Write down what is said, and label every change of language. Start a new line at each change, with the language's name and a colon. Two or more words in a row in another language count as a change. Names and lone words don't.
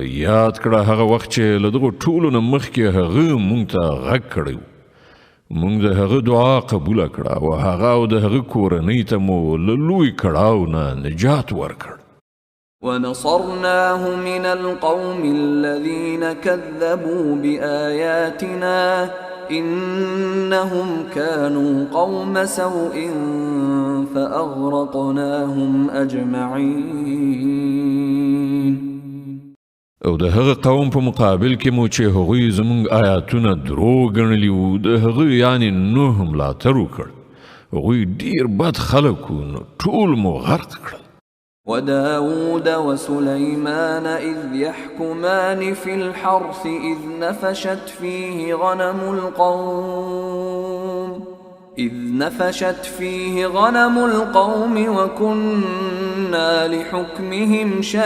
Pashto: یاد کړه هغه وخت چې له دغو ټولو نه مخکې هغه مونږ ته غږ کړی و. مونږ د هغه دعا قبوله کړه او هغه او د هغه کورنۍ ته مو له لوی کړاو نه نجات ورکړ.
Arabic: ونصرناه من القوم الذين كذبوا بآياتنا إنهم كانوا قوم سوء فأغرقناهم أجمعين.
Pashto: او د هغه قوم په مقابل کې مو چې هغوی زمونږ آیاتونه درو ګڼلي وو د هغه یعنې نوح ملاتړ وکړ. هغوی ډېر بد خلک وو نو ټول مو غرق کړل.
Arabic: وداود وسليمان إذ يحكمان في الحرث إذ نفشت فيه غنم القوم وكنا لحكمهم